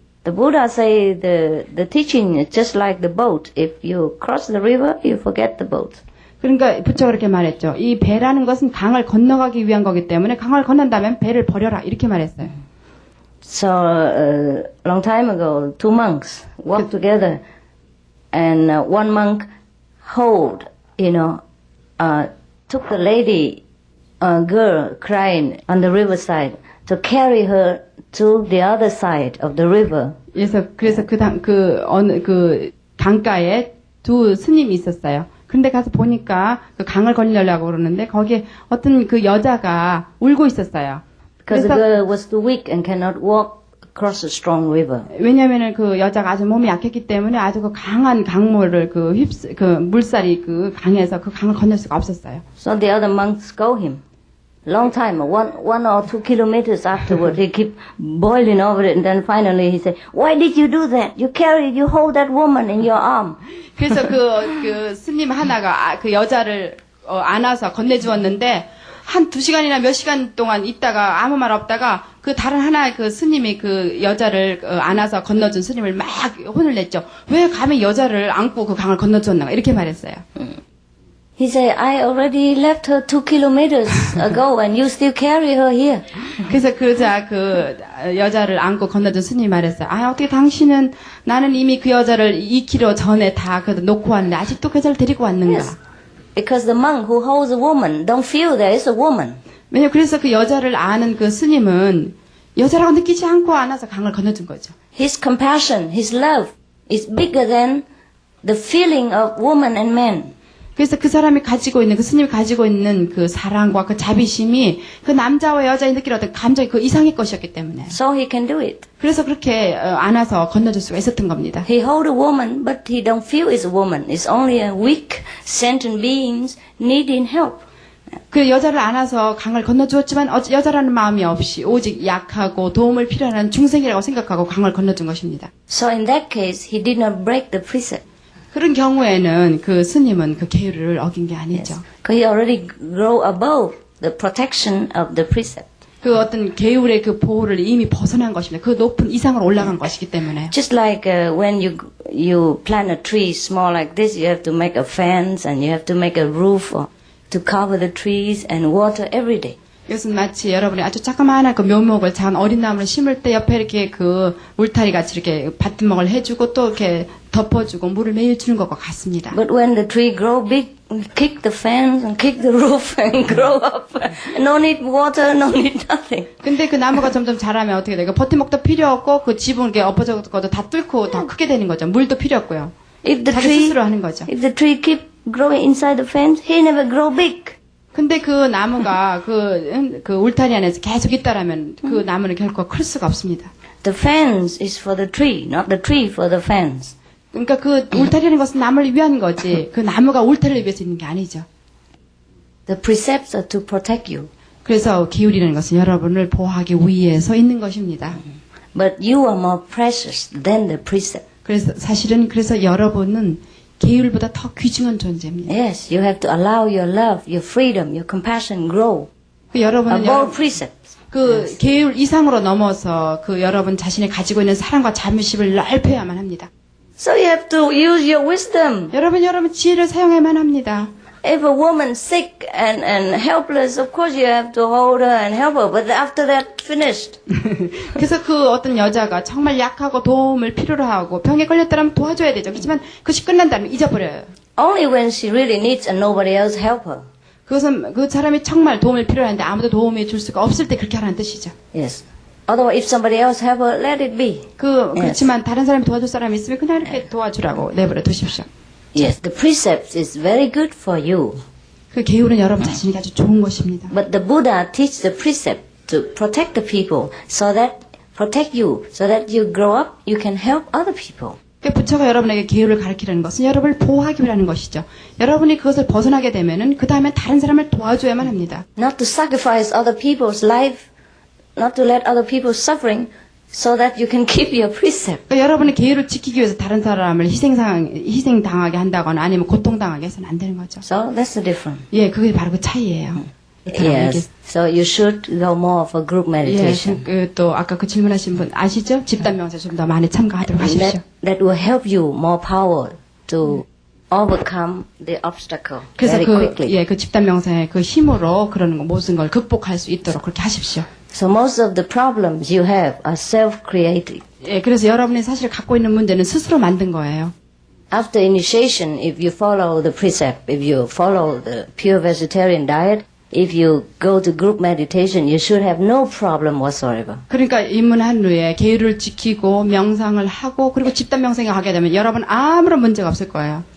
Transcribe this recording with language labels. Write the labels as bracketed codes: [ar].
[en] The Buddha say the teaching is just like the boat. If you cross the river, you forget the boat. [ko] 그러니까 부처가 그렇게 말했죠. 이 배라는 것은 강을 건너가기 위한 거기 때문에 강을 건넌다면 배를 버려라 이렇게 말했어요. [en] So long time ago, two monks walked together, and one monk took the lady, girl crying on the riverside to carry her to the other side of the river. [ko] 그래서 그 강가에 두 스님이 있었어요. 근데 가서 보니까 그 강을 건너려고 그러는데 거기에 어떤 그 여자가 울고 있었어요. [en] Because the girl was too weak and cannot walk across a strong river. [ko] 왜냐면은 그 여자가 아주 몸이 약했기 때문에 아주 그 강한 강물을 그 물살이 그 강에서 그 강을 건널 수가 없었어요. [en] So the other monks scold him. Long time, one or 2 kilometers afterward, he kept boiling over it, and then finally he said, "Why did you do that? You hold that woman in your arm." [ko] 그래서 그 스님 하나가 그 여자를 안아서 건네주었는데 한 2시간이나 몇 시간 동안 있다가 아무 말 없다가 그 다른 하나의 그 스님이 그 여자를 안아서 건너준 스님을 막 혼을 냈죠. 왜 감히 여자를 안고 그 강을 건너줬나 이렇게 말했어요. [en] He said, "I already left her 2 kilometers ago, and you still carry her here." [ko] 그래서 그러자 그 여자를 안고 건너준 스님이 말했어요. 아, 어떻게 당신은 나는 이미 그 여자를 2km 전에 다 놓고 왔는데 아직도 그 여자를 데리고 왔는가? [en] Yes. Because the monk who holds a woman don't feel there is a woman. [ko] 왜냐면 그래서 그 여자를 아는 그 스님은 여자라고 느끼지 않고 안아서 강을 건너준 거죠. [en] His compassion, his love is bigger than the feeling of woman and man. [ko] 그래서 그 사람이 가지고 있는, 그 스님이 가지고 있는 그 사랑과 그 자비심이 그 남자와 여자의 느끼는 어떤 감정이 그 이상의 것이었기 때문에. [en] So he can do it. [ko] 그래서 그렇게 안아서 건너줄 수가 있었던 겁니다. [en] He hold a woman, but he don't feel it's a woman. It's only a weak, sentient beings needing help. [ko] 그 여자를 안아서 강을 건너주었지만 여자라는 마음이 없이 오직 약하고 도움을 필요한 중생이라고 생각하고 강을 건너준 것입니다. [en] So in that case, he did not break the precept. [ko] 그런 경우에는 그 스님은 그 계율을 어긴 게 아니죠. [en] Because he already grow above the protection of the precept. [ko] 그 어떤 계율의 그 보호를 이미 벗어난 것입니다. 그 높은 이상으로 올라간 것이기 때문에. [en] Just like when you plant a tree small like this, you have to make a fence and you have to make a roof to cover the trees and water every day. [ko] 이것은 마치 여러분이 아주 조그마한 그 묘목을 작은 어린 나무를 심을 때 옆에 이렇게 그 울타리 같이 이렇게 밭두멍을 해주고 또 이렇게 덮어주고 물을 매일 주는 것과 같습니다. [en] But when the tree grow big, kick the fence and kick the roof and grow up. No need water, no need nothing. [ko] 근데 그 나무가 점점 자라면 어떻게 돼요? 버팀목도 필요 없고 그 지붕 이렇게 엎어져도 다 뚫고 더 크게 되는 거죠. 물도 필요 없고요. 자기 스스로 하는 거죠. [en] If the tree keep growing inside the fence, he never grow big. [ko] 근데 그 나무가 그 울타리 안에서 계속 있다라면 그 나무는 결코 클 수가 없습니다. [en] The fence is for the tree, not the tree for the fence. [ko] 그러니까 그 울타리라는 것은 나무를 위한 거지 그 나무가 울타리를 위해서 있는 게 아니죠. [en] The precepts are to protect you. [ko] 그래서 기울이라는 것은 여러분을 보호하기 위해서 있는 것입니다. [en] But you are more precious than the precept. [ko] 그래서 사실은 여러분은 계율보다 더 귀중한 존재입니다. [en] Yes, you have to allow your love, your freedom, your compassion grow [ko] 여러분은 [en] above precepts. [ko] 그 계율 이상으로 넘어서 그 여러분 자신이 가지고 있는 사랑과 자비심을 넓혀야만 합니다. [en] So you have to use your wisdom. [ko] 여러분 지혜를 사용해야만 합니다. [en] If a woman's sick and helpless, of course you have to hold her and help her. But after that, finished. [ko] 그래서 그 어떤 여자가 정말 약하고 도움을 필요로 하고 병에 걸렸다면 도와줘야 되죠. 그렇지만 그것이 끝난다면 잊어버려요. [en] Only when she really needs and nobody else help her. [ko] 그것은 그 사람이 정말 도움을 필요로 하는데 아무도 도움을 줄 수가 없을 때 그렇게 하라는 뜻이죠. [en] Yes. Otherwise, if somebody else have it, let it be. [ko] 그렇지만 다른 사람이 도와줄 사람이 있으면 그냥 이렇게 도와주라고 내버려 두십시오. [en] Yes, the precept is very good for you. [ko] 그 계율은 여러분 자신에게 아주 좋은 것입니다. [en] But the Buddha teach the precept to protect the people protect you, so that you grow up, you can help other people. [ko] 부처가 여러분에게 계율을 가르치라는 것은 여러분을 보호하기 위하는 것이죠. 여러분이 그것을 벗어나게 되면은 그 다음에 다른 사람을 도와줘야만 합니다. [en] Not to sacrifice other people's life, not to let other people suffering, so that you can keep your precept. [ko] 그러니까 여러분의 계율을 지키기 위해서 다른 사람을 희생당하게 한다거나 아니면 고통당하게 해서는 안 되는 거죠. [en] So that's the difference. [ko] 예, 그게 바로 그 차이예요. [en] Yes. So you should go more for group meditation. [ko] 예, 또 아까 그 질문하신 분 아시죠? 집단 명상 좀 더 많이 참가하도록 하십시오. [en] That will help you more power to overcome the obstacle [ko] 그래서 [en] very quickly. [ko] 그 집단 명상의 그 힘으로 그런 모든 걸 극복할 수 있도록 그렇게 하십시오. [en] So most of the problems you have are self-created. [ko] 예, 그래서 여러분이 사실 갖고 있는 문제는 스스로 만든 거예요. [en] After initiation, if you follow the precept, if you follow the pure vegetarian diet, if you go to group meditation, you should have no problem whatsoever. [ko] 그러니까 입문한 후에 계율을 지키고 명상을 하고 그리고 집단 명상에 가게 되면 여러분 아무런 문제가 없을 거예요.